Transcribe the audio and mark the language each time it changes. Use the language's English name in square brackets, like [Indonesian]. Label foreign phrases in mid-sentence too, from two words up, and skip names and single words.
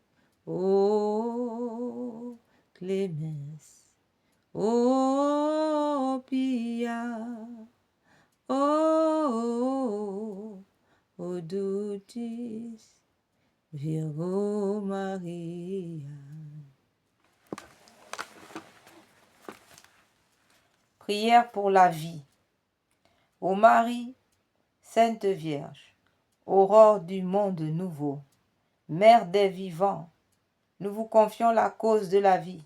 [Latin] Ô clemens, ô pia, ô dulcis Virgo Maria. [French] Prière pour la vie. Ô Marie, Sainte Vierge, aurore du monde nouveau, Mère des vivants, nous vous confions la cause de la vie.